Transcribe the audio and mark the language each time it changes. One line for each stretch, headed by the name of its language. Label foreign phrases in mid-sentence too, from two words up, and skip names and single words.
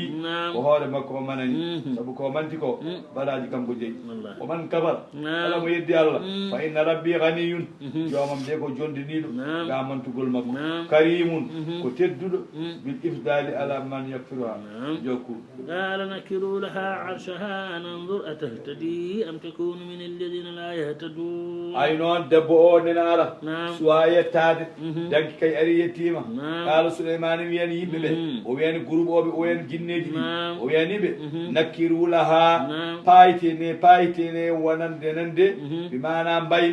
Fula: Naam. ko hoore makko o manani saabu ko manti ko baraji kanko jeeyi Wallahi. o man kafara Naam. kala mo yeddi Allah
Arabic: فإن ربي غني
Fula: jomam de ko jondiniɗo Naam. ga mantugol makko Naam. karimun ko tedduɗo
Arabic: بالإفضال على من يكفرها
Fula: Naam. jokku
Arabic: قال نكروا لها عرشها ننظر أتهتدي أم تكون من الذين لا يهتدون
Fula: ay noon debbo o nena ara Naam. suwa yettade danki kay ari yettima Naam. kala Souleymane wiyani yimɓe ɓe o wiyani groupe oɓe o wiyani jinneji ɗi Naam. o wiyaniɓe nakkirulaha Naam. paytene wonande nande ɓe mana mbayle Naam.